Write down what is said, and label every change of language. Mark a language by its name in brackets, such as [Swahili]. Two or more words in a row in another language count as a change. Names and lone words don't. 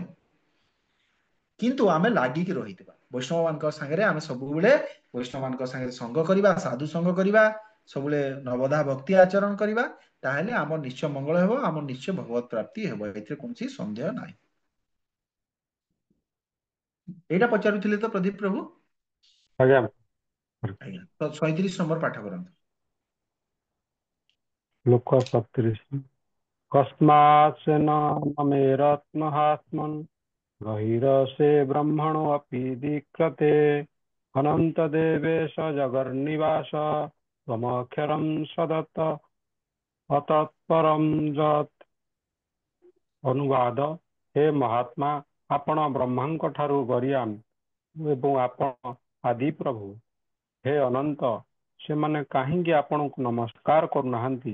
[Odia] କିନ୍ତୁ ଆମେ ଲାଗିକି ରହିଥିବା ବୈଷ୍ଣବ ମାନଙ୍କ ସାଙ୍ଗରେ, ଆମେ ସବୁବେଳେ ବୈଷ୍ଣବ ମାନଙ୍କ ସାଙ୍ଗରେ ସଙ୍ଗ କରିବା, ସାଧୁ ସଙ୍ଗ କରିବା, ସବୁବେଳେ ନବଧା ଭକ୍ତି ଆଚରଣ କରିବା, ତାହେଲେ ଆମର ନିଶ୍ଚୟ ମଙ୍ଗଳ ହେବ, ଆମର ନିଶ୍ଚୟ ଭଗବତ ପ୍ରାପ୍ତି ହେବ, ଏଥିରେ କୌଣସି ସନ୍ଦେହ ନାହିଁ। ଏଇଟା ପଚାରୁଥିଲେ ତ ପ୍ରଦୀପ ପ୍ରଭୁ? ଆଜ୍ଞା। ଆଜ୍ଞା, ତ 37 ନମ୍ବର ପାଠ କରନ୍ତୁ। ଲୋକ 37। [Sanskrit] कस्मात् सेन नमेरत्महात्मन् गहिरसे ब्रह्मणो अपि दीक्षते अनन्तदेवेश जगन्निवास त्वमक्षरं सदत ଅତତ୍ପରଂ ଯତ୍। [Odia] ଅନୁବାଦ, ହେ ମହାତ୍ମା, ଆପଣ ବ୍ରହ୍ମାଙ୍କ ଠାରୁ ଗରିୟାନ ଏବଂ ଆପଣ ଆଦି ପ୍ରଭୁ। ହେ ଅନନ୍ତ, ସେମାନେ କାହିଁକି ଆପଣଙ୍କୁ ନମସ୍କାର କରୁନାହାନ୍ତି?